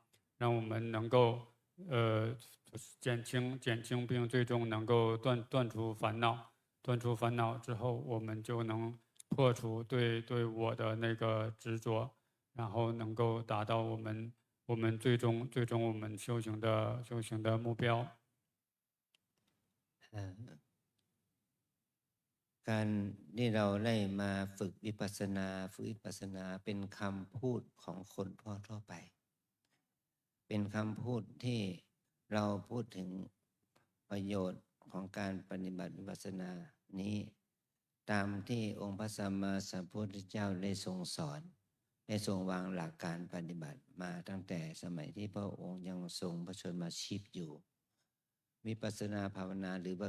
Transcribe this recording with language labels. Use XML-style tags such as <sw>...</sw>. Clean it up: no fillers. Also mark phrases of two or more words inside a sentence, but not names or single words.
<zh>让我们能够减轻，并最终能够断除烦恼。断除烦恼之后，我们就能破除对我的那个执着，然后能够达到我们最终我们修行的目标。</zh> <th>การที่เราได้มาฝึกวิปัสสนาเป็นคำพูดของคนทั่วไปเป็นคำพูด ที่เราพูดถึงประโยชน์ของการปฏิบัติวิปัสสนานี้ตามที่องค์พระสัมมาสัมพุทธเจ้าได้ทรงสอนได้ทรงวางหลักการปฏิบัติมาตั้งแต่สมัยที่พระองค์ยังทรงพระชนมาชีพอยู่วิปัสสนาภาวนาหรือว่า</th>